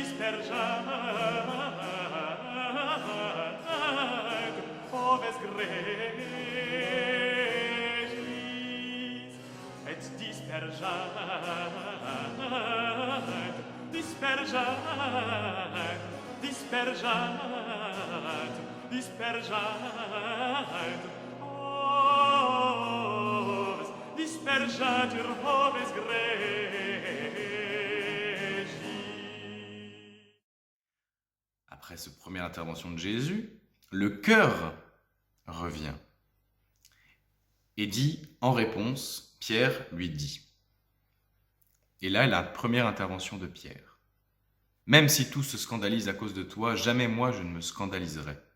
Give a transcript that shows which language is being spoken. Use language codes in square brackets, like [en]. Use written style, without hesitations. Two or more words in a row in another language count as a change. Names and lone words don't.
[la] dispergat oves gregis, et dispergat oves, dispergatur oves gregis. [fr] après cette première intervention de Jésus, le chœur revient et dit en réponse, Pierre lui dit. Et là, la première intervention de Pierre. Même si tout se scandalise à cause de toi, jamais moi je ne me scandaliserai.